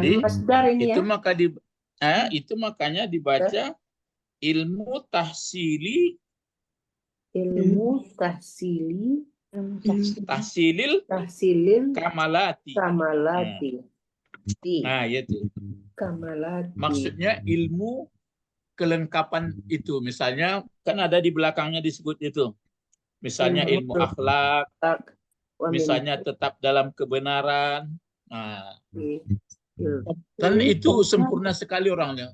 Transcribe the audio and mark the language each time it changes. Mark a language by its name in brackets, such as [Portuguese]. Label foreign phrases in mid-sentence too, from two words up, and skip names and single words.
[Indonesian] Jadi itu ya? itu makanya dibaca ilmu tahsili ilmu tahsilil [Arabic] تحصيل الكمالات. [Indonesian] kamalati. Nah, itu. Kamalati. Maksudnya ilmu kelengkapan itu. Misalnya kan ada di belakangnya disebut itu. Misalnya ilmu akhlak, misalnya tetap dalam kebenaran. Nah, kan itu sempurna sekali orangnya.